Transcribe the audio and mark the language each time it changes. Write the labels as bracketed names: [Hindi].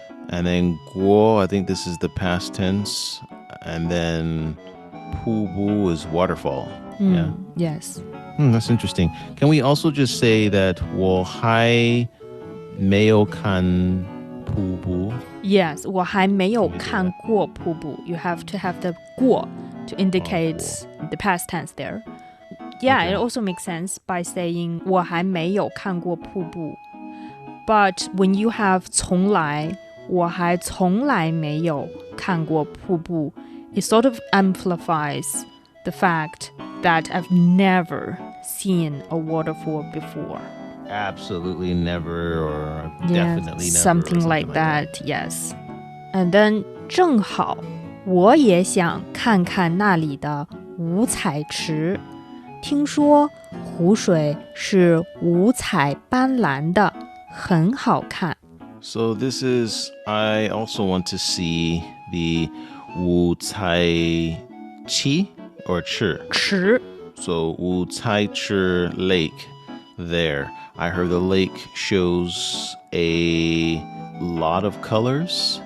[English] And then guo, I think this is the past tense. And then pu bu is waterfall. Yeah. Yes. That's interesting. Can we also just say that [Chinese] 我还没有看瀑布? Yes, 我还没有看过瀑布. [English] You have to have the 过 to indicate the past tense there. Yeah, it also makes sense by saying [Chinese] 我还没有看过瀑布. [English] But when you have 从来, [Chinese] 我还从来没有看过瀑布, [English] it sort of amplifies the fact that I've never seen a waterfall before. Absolutely never, or definitely never. Something like that, yes. And then [Chinese] 正好我也想看看那里的五彩池。听说湖水是五彩斑斓的，很好看。 [English] So this is, I also want to see the 五彩池 or 池. [Chinese] 池. [English] So 五彩池 lake there. I heard the lake shows a lot of colors.